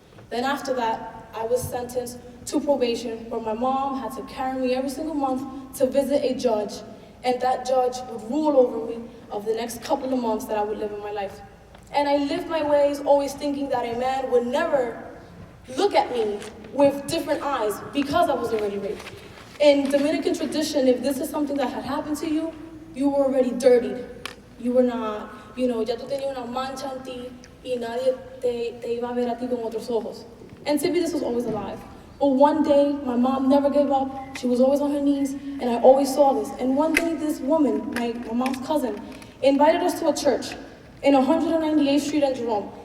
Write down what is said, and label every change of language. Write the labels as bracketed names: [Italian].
[English] Then after that, I was sentenced to probation, where my mom had to carry me every single month to visit a judge, and that judge would rule over me of the next couple of months that I would live in my life. And I lived my ways always thinking that a man would never look at me with different eyes because I was already raped. In Dominican tradition, if this is something that had happened to you, you were already dirtied. You were not, [Spanish] ya tú tenías una mancha en ti y nadie te iba a ver a ti con otros ojos. [English] And to me, this was always a lie. But one day, my mom never gave up. She was always on her knees, and I always saw this. And one day, this woman, my mom's cousin, invited us to a church in 198th Street and Jerome.